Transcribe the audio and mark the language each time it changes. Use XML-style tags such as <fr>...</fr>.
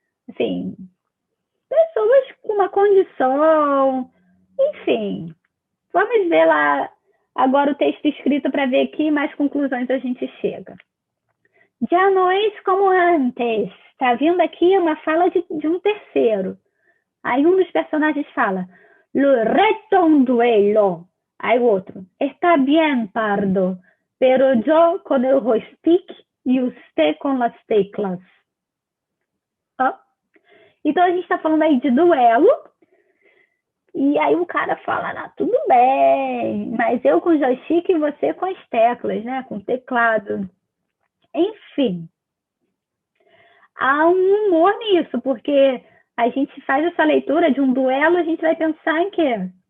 <pt>Assim, pessoas com uma condição, enfim. Vamos ver lá agora o texto escrito para ver que mais conclusões a gente chega.</pt> <es>Já no es como antes.</es> <pt>Tá vindo aqui uma fala de um terceiro. Aí um dos personagens fala,</pt> <es>lo reto un duelo.</es> <pt>Aí o outro,</pt> <es>está bien, pardo, pero yo con el joystick y usted con las teclas.</es> <pt>Ó. Então a gente está falando aí de duelo. E aí o cara fala, ah, tudo bem, mas eu com joystick e você com as teclas, né? Com o teclado. Enfim, há um humor nisso, porque a gente faz essa leitura de um duelo, a gente vai pensar em quê?</pt>